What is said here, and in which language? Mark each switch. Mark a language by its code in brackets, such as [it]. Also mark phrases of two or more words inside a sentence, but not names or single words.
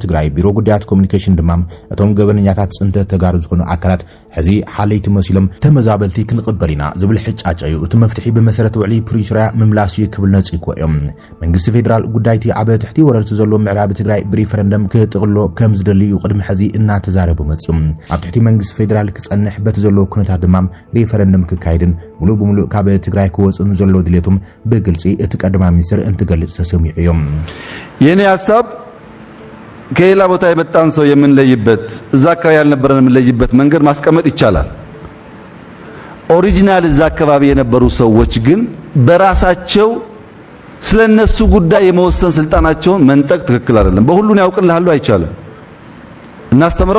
[ti] ትግራይ ቢሮ ጉዳያት ኮሙኒኬሽን ድማ እቶም ገበነኛታት ጽንተት ተጋሩ ዝኾኑ ኣካላት ሕዚ ሓለይቲ መሲሎም ተመዛበልቲ ክንቅበል ኢና ዝብል ሕጫጨዩ እቲ መፍትሒ ብመሰረት ውዕሊ ፕሪቶሪያ ምምላስ ክብል ነጽይኮ እዮም መንግስቲ ፌደራል ጉዳይቲ ዓበ ትሕቲ ወረርቲ ዘሎ ምዕራብ ትግራይ ብሪፈረንደም ክጥቕሎ ከም ዝደልዩ ቅድሚ ሕዚ እናተዛረቡ መፅኦም ኣብ ትሕቲ መንግስቲ ፌደራል ክጸንሕ በት ዘሎ ኩነታት ድማ ሪፈረንደም ክካይድን ሙሉእ ብሙሉእ ካብ ትግራይ ክወፅን ዘሎ ድሌቶም ብግልጺ እቲ ቀዳማይ ሚኒስትር እንትገልጽ ተሰሚዑ እዮም [am] የኔ ሐሳብ ከሌላ ቦታ የመጣን ሰው የምንለይበት እዛ አካባቢ ያልነበረን የምንለይበት መንገድ ማስቀመጥ ይቻላል ኦሪጂናል እዛ አካባቢ የነበሩ ሰዎች ግን በራሳቸው ስለነሱ ጉዳይ የመወሰን ስልጣናቸውን መንጠቅ ትክክል አይደለም በሁሉን ያውቅልሃሉ አይቻልም እናስተምረው